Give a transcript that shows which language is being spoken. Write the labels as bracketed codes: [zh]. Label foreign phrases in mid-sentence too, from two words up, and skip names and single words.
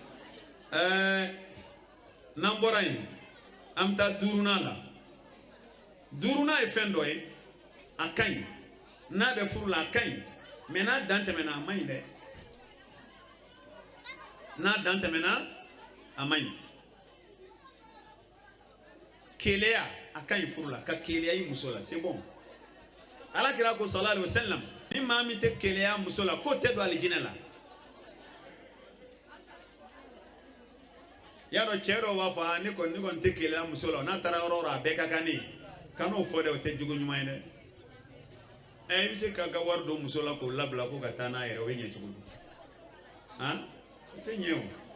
[bm] n'an bɔra yen an bɛ taa duurunan la duurunan ye fɛn dɔ ye a ka ɲi n'a bɛ furu la a ka ɲi mais n'a dan tɛmɛna a man ɲi dɛ n'a dan tɛmɛna a man ɲi keleya a ka ɲi furu la ka keleya i muso la [fr] c'est bon [bm] alakira ko [ar] صلى الله عليه وسلم [bm] ni maa min tɛ keleya muso la k'o tɛ don alijinɛ la y'a dɔn cɛ dɔw b'a fɔ ne kɔni tɛ keleya muso la n'a taara yɔrɔ o yɔrɔ a bɛɛ ka kan ne ye kan'o fɔ dɛ o tɛ jogo ɲuman ye dɛ i bɛ se k'a ka wari don muso la k'o labila ko ka taa n'a yɛrɛ o bɛ ɲɛ cogo di han o tɛ ɲɛ o